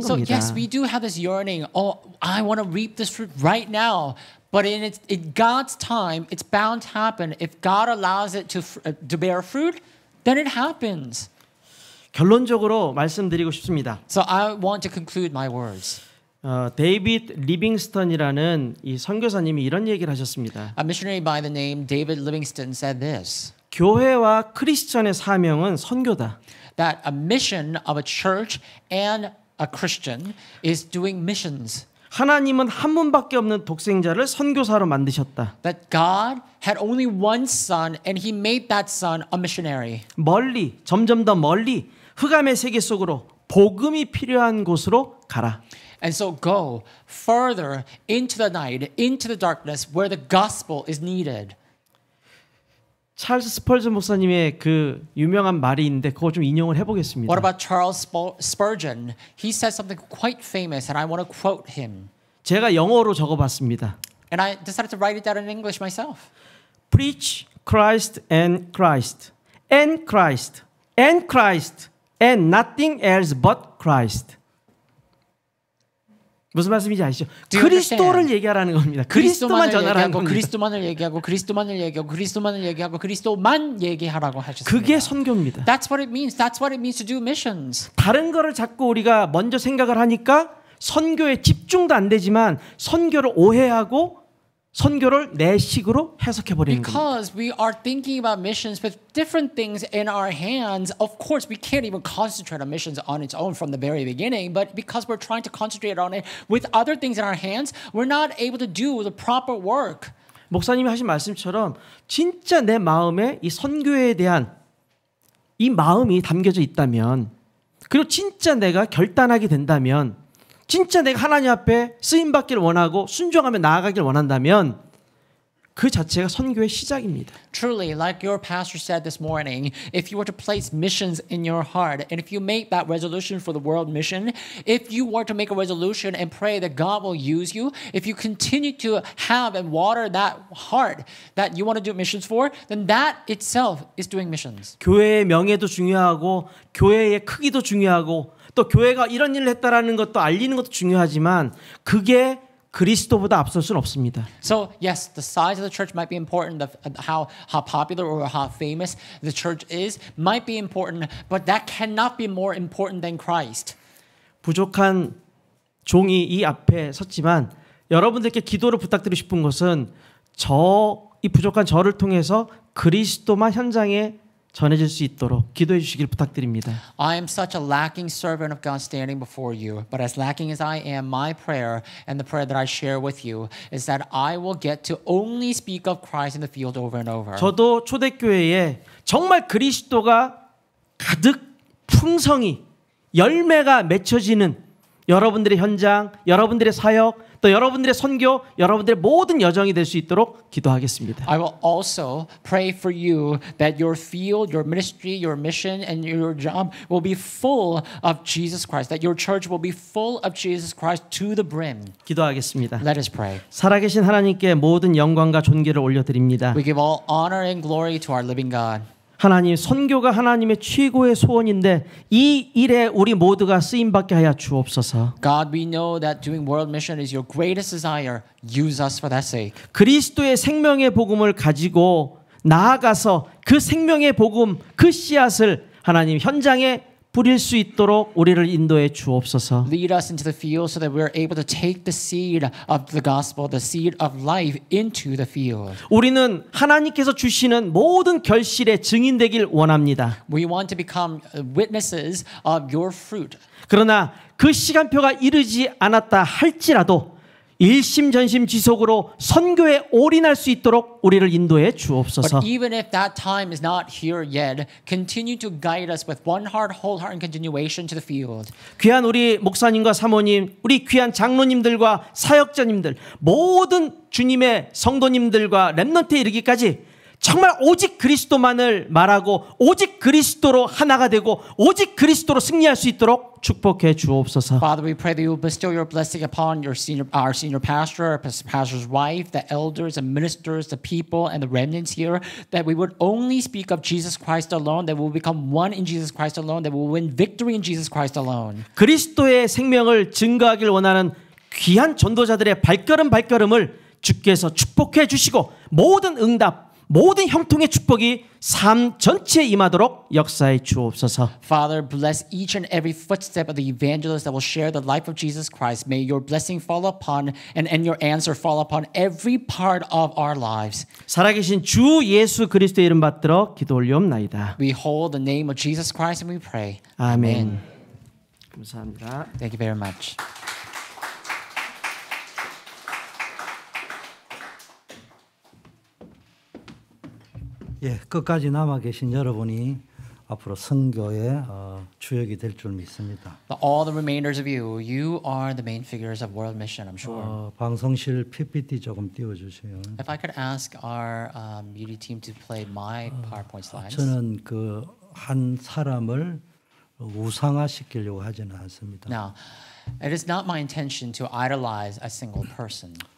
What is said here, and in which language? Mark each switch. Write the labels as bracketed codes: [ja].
[en] So [ko] 겁니다. [en] yes, we do have this yearning. Oh, I want to reap this fruit right now. But in God's time, it's bound to happen. If God allows it to bear fruit, then it happens. [ko] 결론적으로 말씀드리고 싶습니다. [en] So I want to conclude my words. [ko] 데이빗 리빙스턴이라는 이 선교사님이 이런 얘기를 하셨습니다. [en] A missionary by the name David Livingstone said this. [ko] 교회와 크리스천의 사명은 선교다. [en] That a mission of a church and a Christian is doing missions. [ko] 하나님은 한 분밖에 없는 독생자를 선교사로 만드셨다. [en] That God had only one son and he made that son a missionary. [ko] 멀리, 점점 더 멀리 흑암의 세계 속으로 복음이 필요한 곳으로 가라. [en] And so go further into the night, into the darkness where the gospel is needed. [ko] 찰스 스펄전 목사님의 그 유명한 말이 있는데 그거 좀 인용을 해보겠습니다. [en] What about Charles Spurgeon? He said something quite famous and I want to quote him. [ko] 제가 영어로 적어봤습니다. [en] And I decided to write it down in English myself. Preach Christ and Christ and Christ and Christ and nothing else but Christ. [ko] 무슨 말씀인지 아시죠? [en] Do you [ko] 그리스도를 [en] understand? [ko] 얘기하라는 겁니다. 그리스도만 전하라는 겁니다. 그리스도만을 얘기하고 그리스도만을 얘기하고 그리스도만을 얘기하고 그리스도만 얘기하라고 하셨습니다. 그게 선교입니다. [en] That's what it means. That's what it means to do missions. [ko] 다른 거를 자꾸 우리가 먼저 생각을 하니까 선교에 집중도 안 되지만 선교를 오해하고 선교를 내 식으로 해석해 버리는 겁니다. [en] Because we are thinking about missions with different things in our hands. Of course, we can't even concentrate on missions on its own from the very beginning. But because we're trying to concentrate on it with other things in our hands, we're not able to do the proper work. [ko] 목사님이 하신 말씀처럼 진짜 내 마음에 이 선교에 대한 이 마음이 담겨져 있다면, 그리고 진짜 내가 결단하게 된다면, 진짜 내가 하나님 앞에 쓰임 받기를 원하고 순종하며 나아가기를 원한다면 그 자체가 선교의 시작입니다. [en] Truly, like your pastor said this morning, if you were to place missions in your heart, and if you make that resolution for the world mission, if you were to make a resolution and pray that God will use you, if you continue to have and water that heart that you want to do missions for, then that itself is doing missions. [ko] 교회의 명예도 중요하고 교회의 크기도 중요하고 또 교회가 이런 일을 했다라는 것도 알리는 것도 중요하지만 그게 그리스도보다 앞설 수는 없습니다. [en] So yes, the size of the church might be important, how popular or how famous the church is might be important, but that cannot be more important than Christ. [ko] 부족한 종이 이 앞에 섰지만 여러분들께 기도를 부탁드리고 싶은 것은 이 부족한 저를 통해서 그리스도만 현장에 전해질 수 있도록 기도해 주시길 부탁드립니다. [en] I am such a lacking servant of God standing before you, but as lacking as I am, my prayer and the prayer that I share with you is that I will get to only speak of Christ in the field over and over. [ko] 저도 초대교회에 정말 그리스도가 가득 풍성히 열매가 맺혀지는 여러분들의 현장, 여러분들의 사역, 또 여러분들의 선교, 여러분들의 모든 여정이 될 수 있도록 기도하겠습니다. [en] I will also pray for you that your field, your ministry, your mission, and your job will be full of Jesus Christ, that your church will be full of Jesus Christ to the brim. [ko] 기도하겠습니다. [en] Let us pray. [ko] 살아계신 하나님께 모든 영광과 존귀를 올려드립니다. [en] We give all honor and glory to our living God. [ko] 하나님, 선교가 하나님의 최고의 소원인데 이 일에 우리 모두가 쓰임받게 하여 주옵소서. [en] God, we know that doing world mission is your greatest desire. Use us for that sake. [ko] 그리스도의 생명의 복음을 가지고 나아가서 그 생명의 복음, 그 씨앗을 하나님 현장에 뿌릴 수 있도록 우리를 인도해 주옵소서. [en] Lead us into the field so that we are able to take the seed of the gospel, the seed of life into the field. [ko] 우리는 하나님께서 주시는 모든 결실의 증인되길 원합니다. [en] We want to become witnesses of your fruit. [ko] 그러나 그 시간표가 이르지 않았다 할지라도 일심전심지속으로 선교에 올인할 수 있도록 우리를 인도해 주옵소서. [en] But even if that time is not here yet, continue to guide us with one heart, wholehearted continuation to the field. [ko] 귀한 우리 목사님과 사모님, 우리 귀한 장로님들과 사역자님들, 모든 주님의 성도님들과 렘넌트에 이르기까지 정말 오직 그리스도만을 말하고 오직 그리스도로 하나가 되고 오직 그리스도로 승리할 수 있도록 축복해 주옵소서. [en] Father, we pray that you will bestow your blessing upon our senior pastor, our pastor's wife, the elders and ministers, the people and the remnants here, that we would only speak of Jesus Christ alone, that we will become one in Jesus Christ alone, that we will win victory in Jesus Christ alone. [ko] 그리스도의 생명을 증거하길 원하는 귀한 전도자들의 발걸음을 주께서 축복해 주시고 모든 응답, 모든 형통의 축복이 삶 전체에 임하도록 역사해 주옵소서. [en] Father, bless each and every footstep of the evangelists that will share the life of Jesus Christ. May your blessing fall upon and your answer fall upon every part of our lives. [ko] 살아계신 주 예수 그리스도의 이름 받들어 기도 올리옵나이다. [en] We hold the name of Jesus Christ and we pray. [ko] 아멘. 감사합니다. [en] Thank you very much. [ko] 예, 끝까지 남아 계신 여러분이 앞으로 선교의 주역이 될 줄 믿습니다. [en] All the remainders of you, you are the main figures of world mission, I'm sure. [ko] 방송실 PPT 조금 띄워주세요. [en] If I could ask our media team to play my PowerPoint slides. [ko] 저는 그 한 사람을 우상화시키려고 하지는 않습니다. [en] Now, it is not my intention to idolize a single person.